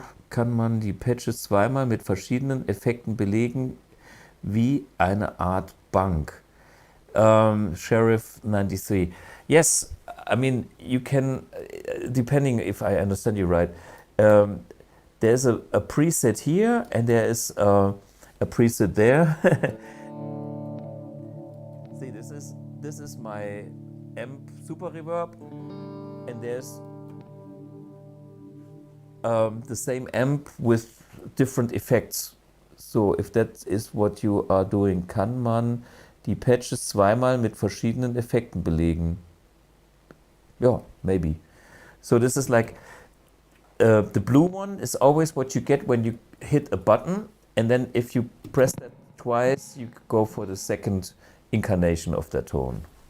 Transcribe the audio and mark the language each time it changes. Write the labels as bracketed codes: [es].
[de] Kann man die Patches zweimal mit verschiedenen Effekten belegen, wie eine Art Bank? [en] Sheriff 93. Yes, I mean, you can, depending if I understand you right, there's a preset here, and there is a preset there. See, this is my amp super reverb, and there's the same amp with different effects. So if that is what you are doing, [de] kann man die Patches zweimal mit verschiedenen Effekten belegen? [en] Yeah, maybe. So this is like the blue one is always what you get when you hit a button, and then if you press that twice, you go for the second incarnation of that tone.